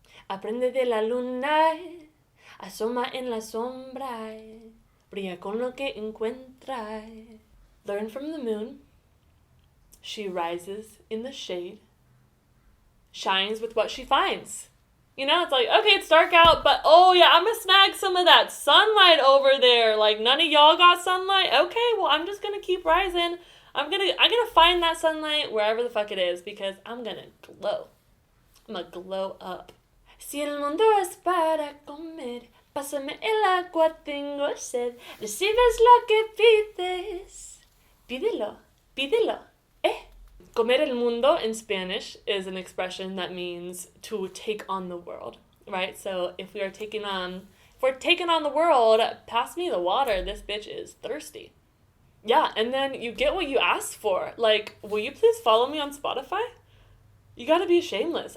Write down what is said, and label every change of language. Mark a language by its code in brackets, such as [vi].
[es] Aprende de la luna, asoma en la sombra, brilla con lo que encuentra. [en] Learn from the moon. She rises in the shade, shines with what she finds. It's like, okay, it's dark out, but oh yeah, I'm gonna snag some of that sunlight over there. Like, none of y'all got sunlight? Okay, well, I'm just gonna keep rising. I'm gonna find that sunlight wherever the fuck it is because I'm gonna glow. I'm gonna glow up. [es] Si el mundo es para comer, pásame el agua, tengo sed. Recibes lo que pides. Pídelo, pídelo. Comer el mundo [en] in Spanish is an expression that means to take on the world, right? So if we're taking on the world, pass me the water. This bitch is thirsty. Yeah, and then you get what you asked for. Like, will you please follow me on Spotify? You gotta be shameless.